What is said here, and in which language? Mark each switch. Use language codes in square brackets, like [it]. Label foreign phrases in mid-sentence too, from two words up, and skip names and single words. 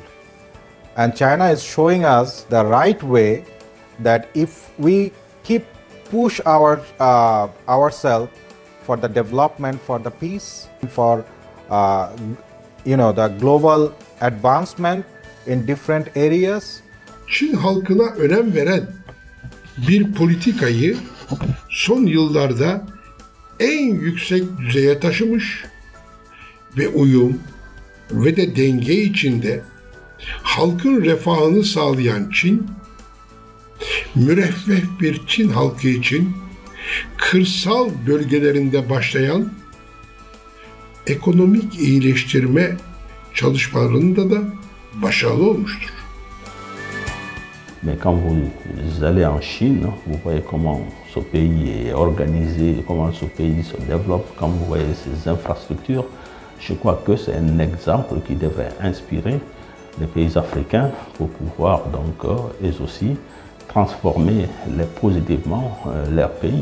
[en] And China is showing us the right way that if we keep push ourselves for the development, for the peace, for the global advancement in different areas. [tr] Çin halkına önem veren bir politikayı son yıllarda en yüksek düzeye taşımış ve uyum ve de denge içinde halkın refahını sağlayan Çin, müreffeh bir Çin halkı için kırsal bölgelerinde başlayan ekonomik iyileştirme çalışmalarında da başarılı olmuştur. [fr] Mais quand vous allez en Chine, vous voyez comment ce pays est organisé, comment ce pays se développe, quand vous voyez ses infrastructures. Je crois que c'est un exemple qui devrait inspirer les pays africains pour pouvoir donc eux aussi transformer positivement leur pays.